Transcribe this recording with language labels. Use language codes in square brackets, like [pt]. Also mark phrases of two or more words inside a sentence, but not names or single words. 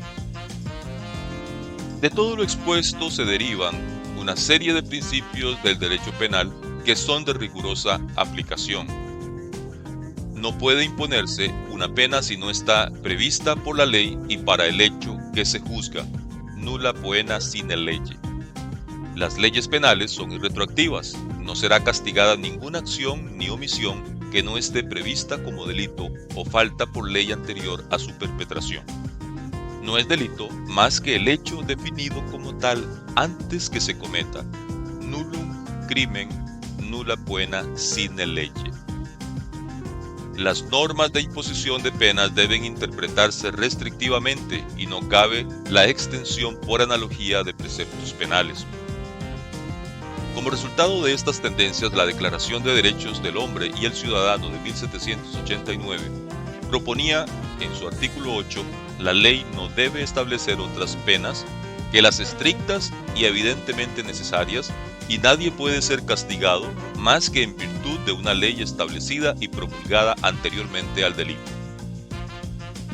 [es] De todo lo expuesto se derivan una serie de principios del derecho penal que son de rigurosa aplicación. No puede imponerse una pena si no está prevista por la ley y para el hecho que se juzga. [la] Nulla poena sine lege. [es] Las leyes penales son irretroactivas. No será castigada ninguna acción ni omisión que no esté prevista como delito o falta por ley anterior a su perpetración. No es delito más que el hecho definido como tal antes que se cometa. [la] Nullum crimen nulla poena sine lege. [es] Las normas de imposición de penas deben interpretarse restrictivamente y no cabe la extensión por analogía de preceptos penales. Como resultado de estas tendencias, la Declaración de Derechos del Hombre y el Ciudadano de 1789 proponía en su artículo 8: la ley no debe establecer otras penas que las estrictas y evidentemente necesarias, y nadie puede ser castigado más que en virtud de una ley establecida y promulgada anteriormente al delito.